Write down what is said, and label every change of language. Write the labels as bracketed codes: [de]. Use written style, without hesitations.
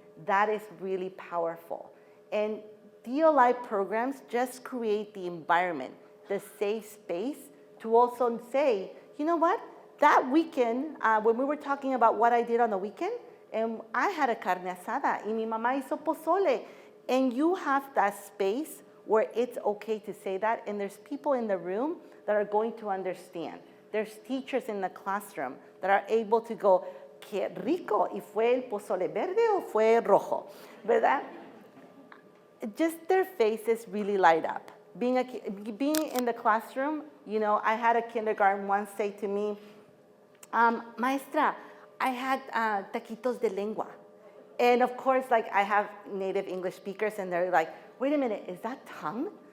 [en] That is really powerful. And DLI programs just create the environment, the safe space to also say, you know what, that weekend, when we were talking about what I did on the weekend, and I had a carne asada, [es] y mi mamá hizo pozole, [en] and you have that space where it's okay to say that, and there's people in the room that are going to understand. There's teachers in the classroom that are able to go, [es] qué rico, y fue el pozole verde o fue rojo, ¿verdad? [en] Just their faces really light up. Being in the classroom, I had a kindergarten once say to me, maestra, I had [es] taquitos de lengua. [en] And of course, like, I have native English speakers, and they're like, wait a minute, is that tongue?